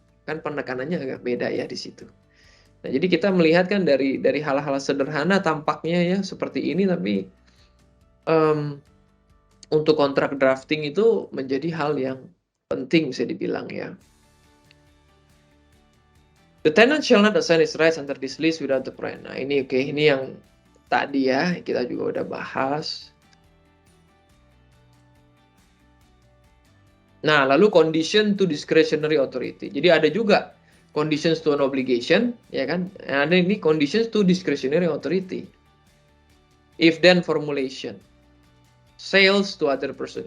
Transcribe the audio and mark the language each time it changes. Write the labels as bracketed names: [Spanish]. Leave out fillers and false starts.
[Indonesian] Kan penekanannya agak beda ya di situ. Nah, jadi kita melihat kan dari hal-hal sederhana tampaknya ya seperti ini, tapi untuk kontrak drafting itu menjadi hal yang penting bisa dibilang ya. [English] The tenant shall not assign his rights under this lease without the prior. [Indonesian] Nah, ini oke, ini yang tadi ya kita juga udah bahas. Nah, lalu [English] condition to discretionary authority. [Indonesian] Jadi ada juga [English] conditions to an obligation, [Indonesian] ya kan? Ada ini [English] conditions to discretionary authority. If then formulation. Sales to other person.